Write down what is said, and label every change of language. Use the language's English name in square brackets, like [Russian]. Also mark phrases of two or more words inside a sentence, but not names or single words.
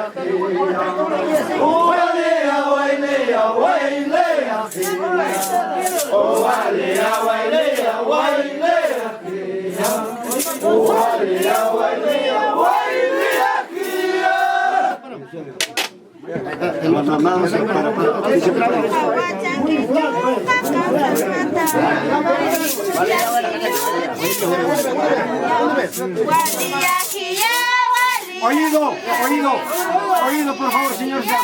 [Spanish] Oh, walea, walea, walea. Oh, walea, walea, walea. Oh, walea, walea, walea. Vamos para Oído, oído, oído, por favor, señor.